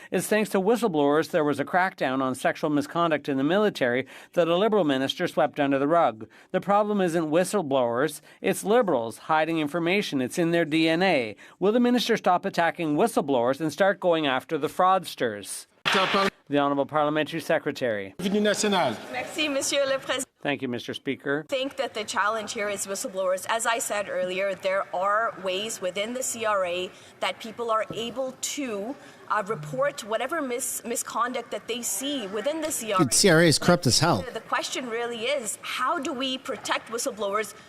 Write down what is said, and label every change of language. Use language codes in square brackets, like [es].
[en] It's thanks to whistleblowers there was a crackdown on sexual misconduct in the military that a Liberal minister swept under the rug. The problem isn't whistleblowers, it's Liberals hiding information. It's in their DNA. Will the minister stop attacking whistleblowers and start going after the fraudsters? The Honourable Parliamentary Secretary. [fr] Merci, Monsieur le Président. [en] Thank you, Mr. Speaker. I think that the challenge here is whistleblowers. As I said earlier, there are ways within the CRA that people are able to report whatever misconduct that they see within the CRA. Dude, CRA is corrupt as hell. The question really is, how do we protect whistleblowers?